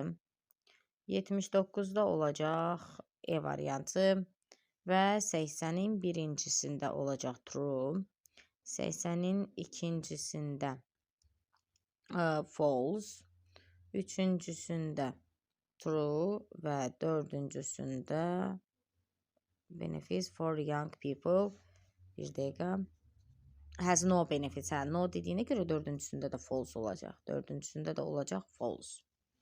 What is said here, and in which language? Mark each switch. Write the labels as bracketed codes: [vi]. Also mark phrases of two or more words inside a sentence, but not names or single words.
[az] 79-da olacaq E variantı. Və 80-in birincisində olacaq true, 80-in ikincisində false, üçüncüsündə true və dördüncüsündə [en] benefits for young people. [az] Bir dəqiqə. [en] has no benefits. [az] Hə, no dediyinə görə dördüncüsündə də false olacaq. Dördüncüsündə də olacaq false.